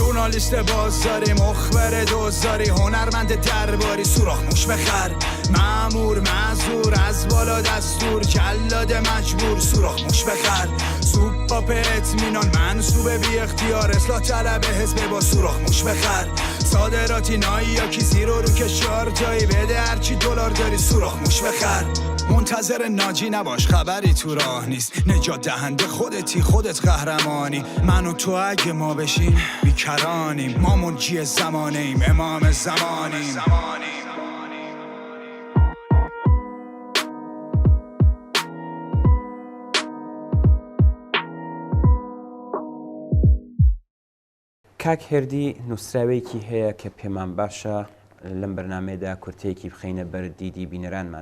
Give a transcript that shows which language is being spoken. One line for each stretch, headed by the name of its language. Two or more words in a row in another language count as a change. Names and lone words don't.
Persian: ژورنالیست بازاری، مخبر دوزاری، هنرمند درباری، سوراخ موش بخر، مأمور معذور از بالا دستور، جلاد مجبور، سوراخ موش بخر، سوپاپ اطمینان منصوب بی اختیار، اصلاح طلب حزب با سوراخ موش بخر، صادراتی نایی یا کی زیر و رو کشار جایی بده هرچی دلار داری، سوراخ موش بخر. منتظر ناجی نباش خبری تو راه نیست، نجات دهنده خودتی، خودت قهرمانی، من و تو اگه ما بشیم بیکرانیم، ما منجی زمانیم، امام زمانیم.
Central Kurdish: کاک هێردی نووسراوەیەکی هەیە کە پێمان باشە لەم بەرنامەیەدا کورتەیەکی بخینە بەر دیدی بینەرانمان.